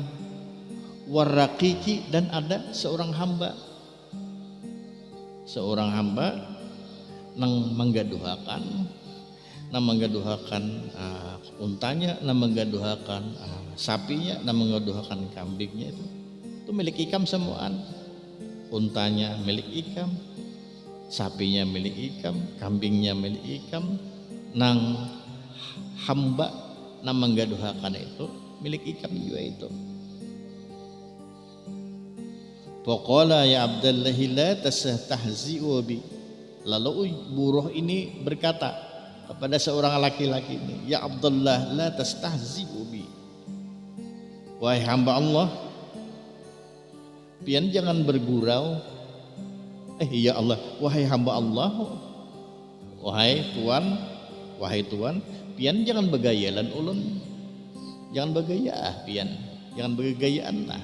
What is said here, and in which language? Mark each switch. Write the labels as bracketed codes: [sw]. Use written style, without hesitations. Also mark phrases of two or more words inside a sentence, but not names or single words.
[bjn] Warraqiqi, dan ada seorang hamba nang menggaduhakan untanya, nang menggaduhakan sapinya, nang menggaduhakan kambingnya. Itu milik ikam semuaan. Untanya milik ikam, sapinya milik ikam, kambingnya milik ikam, nang hamba nang menggaduhakan itu milik ikam juga itu. [ar] فقال يا عبد الله لا تستهزئ بي. [bjn] Lalu buruh ini berkata kepada seorang laki-laki ini, [ar] يا عبد الله لا تستهزئ بي, [bjn] wahai hamba Allah, pian jangan bergurau. Ya Allah, wahai hamba Allah, wahai Tuan, pian jangan begayalan ulun, jangan begaya pian, jangan begayaan lah.